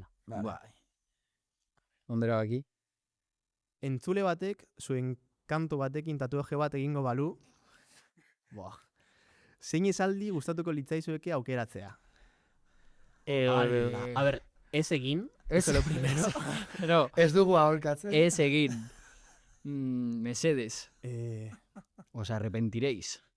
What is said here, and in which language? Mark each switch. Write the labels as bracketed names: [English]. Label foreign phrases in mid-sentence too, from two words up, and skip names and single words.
[Basque] Bai. Ondera baki. Entzule batek, zuen kanto batekin tatuaje bat egingo balu, zein esaldi gustatuko litzaizueke aukeratzea? [Spanish] A ver, [Basque] ez egin, [Spanish] eso lo primero. Pero, [Basque] ez dugu aholkatzen. Ez egin. Mesedes. [Spanish] Os arrepentiréis.